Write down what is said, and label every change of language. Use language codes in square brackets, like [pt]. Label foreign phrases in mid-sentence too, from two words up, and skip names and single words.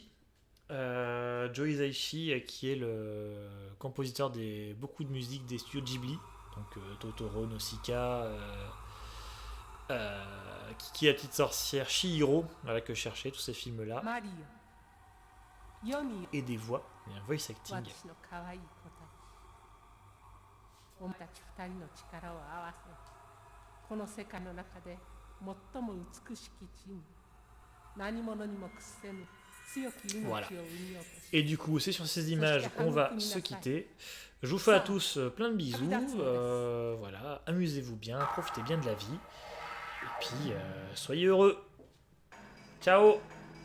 [fr] Joe Hisaishi qui est le compositeur de beaucoup de musique des studios Ghibli, donc Totoro, Nausicaa, Kiki la petite sorcière, Chihiro, voilà que je cherchais, tous ces films là, et des voix, et un [en] voice acting. [ja] お前たち二人の力を合わせ、この世界の中で最も美しき人、何者にも屈せぬ強き命を [fr] Voilà. [ja] 生みようとし、 [fr] Et du coup, c'est sur ces images qu'on va se quitter. Je vous fais à tous plein de bisous. Voilà, amusez-vous bien, profitez bien de la vie. Et puis, soyez heureux. Ciao!